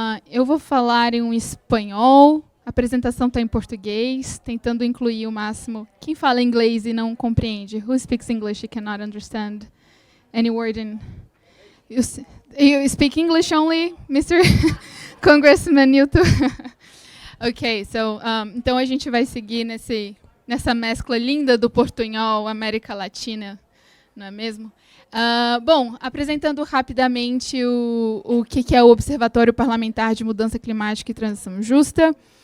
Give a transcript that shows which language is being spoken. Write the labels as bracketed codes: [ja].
[pt] Eu vou falar em um espanhol. A apresentação está em português, tentando incluir o máximo. Quem fala inglês e não compreende? [en] Who speaks English and cannot understand any word in... You speak English only, Mr. Congressman Newton? [pt] Ok, então a gente vai seguir nessa mescla linda do portunhol América Latina, não é mesmo? Bom, apresentando rapidamente o que é o Observatório Parlamentar de Mudança Climática e Transição Justa.